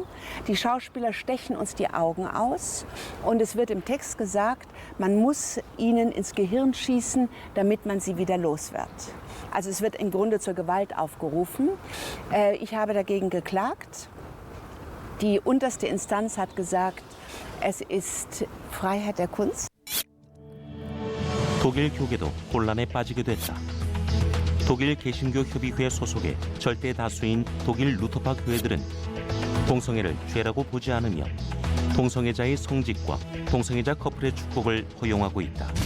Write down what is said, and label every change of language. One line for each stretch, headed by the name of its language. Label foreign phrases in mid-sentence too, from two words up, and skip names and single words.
German: Die Schauspieler stechen uns die Augen aus und es wird im Text gesagt, man muss ihnen ins Gehirn schießen, damit man sie wieder los wird. Also es wird im Grunde zur Gewalt aufgerufen. Ich habe dagegen geklagt. Die unterste Instanz hat gesagt, es ist Freiheit der Kunst.
Korean: 독일 교계도 혼란에 빠지게 됐다. 독일 개신교협의회 소속의 절대 다수인 독일 루터파 교회들은 동성애를 죄라고 보지 않으며 동성애자의 성직과 동성애자 커플의 축복을 허용하고 있다.